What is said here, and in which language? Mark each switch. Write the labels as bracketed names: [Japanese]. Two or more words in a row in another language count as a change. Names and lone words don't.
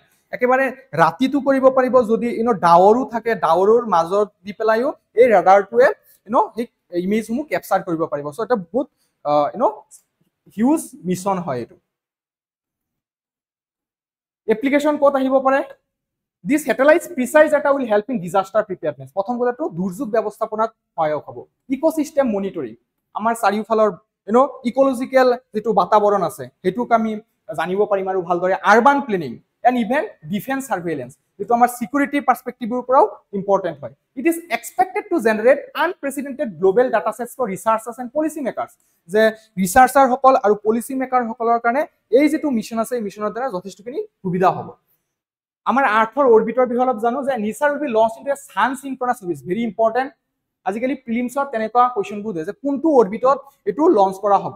[Assamese] একেবাৰে ৰাতিটো কৰিব পাৰিব, যদি ডাৱৰো থাকে ডাৱৰৰ মাজত দি পেলাইও এই ৰাডাৰটোৱে সেই ইমেজসমূহ ক্যাপচাৰ কৰিব পাৰিব। সো এটা বহুত [English] huge mission [Assamese] হয় এইটো। এপ্লিকেশন ক'ত আহিব পাৰে [English] These satellites precise data will help in disaster preparedness. [Assamese] প্ৰথম কথাটো দুৰ্যোগ ব্যৱস্থাপনাত সহায়ক হ'ব। [English] ecosystem monitoring, [Assamese] আমাৰ চাৰিওফালৰ ইকোলজিক্যাল যেটো বাতাবৰণ আছে হেতুক আমি জানিব পাৰিম আৰু ভালদৰে [English] urban planning and even defence surveillance [Assamese] যেটো আমাৰ [English] security perspectiveৰ [Assamese] পৰাও ইম্পৰ্টেন্ট হয়। [English] it is expected to generate unprecedented global data sets for researchers and policy makers. [Assamese] যে ৰিসাৰ্চাৰ সকল আৰু [English] policy maker [Assamese] সকলৰ কাৰণে এই যেটো মিশন আছে এই মিশনৰ দ্বাৰা যথেষ্টখিনি সুবিধা হ'ব। আমাৰ আৰ্থৰ অৰবিটৰ বিষয়ে অলপ জানো যে [English] NISAR will be launched into a sun synchronous orbit, very important. [Assamese] আজিকালি প্ৰিলিমছত তেনেকুৱা কোৱেশ্চনবোৰ দিয়ে যে কোনটো অৰবিটত এটো লঞ্চ কৰা হ'ব।